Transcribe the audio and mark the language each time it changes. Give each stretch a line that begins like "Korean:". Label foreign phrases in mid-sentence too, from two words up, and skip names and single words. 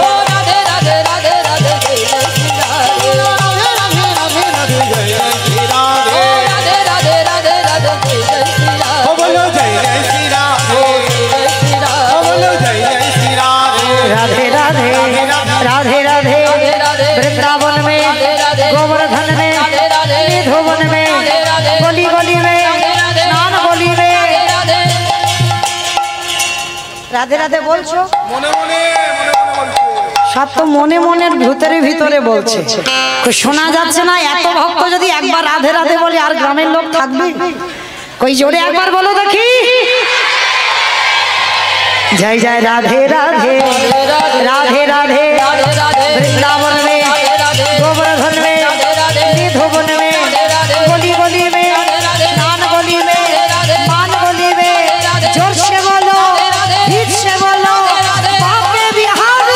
Bangla: ও রাধে রাধে রাধে রাধে জয় জয় শ্রী রাধে। রাধে রাধে রাধে রাধে জয় জয় শ্রী রাধে। রাধে রাধে রাধে রাধে জয় জয় শ্রী রাধে। ও বলো জয় জয় শ্রী রাধে। জয় শ্রী রাধে। ও বলো জয় জয় শ্রী রাধে।
Hindi: राधे राधे राधे राधे वृंदावन में, गोवर्धन में, निधुवन में, गली गली में, स्नान गली में राधे राधे बोलছো?
Bangla: মনে মনে মনে মনে বলছে। সব তো মনে মনের ভিতরে ভিতরে বলছে, কই শোনা যাচ্ছে না? এত ভক্ত যদি একবার রাধে রাধে বলে আর গ্রামের লোক থাকবে? কই জোরে একবার বলো দেখি।
Hindi: जय जय राधे राधे राधे राधे वृंदावन में, गोवर्धन में, निधुवन में, गली गली में, स्नान गली में, मान गली में, जोर से बोलो, हित से बोलो, बापे बिहारी।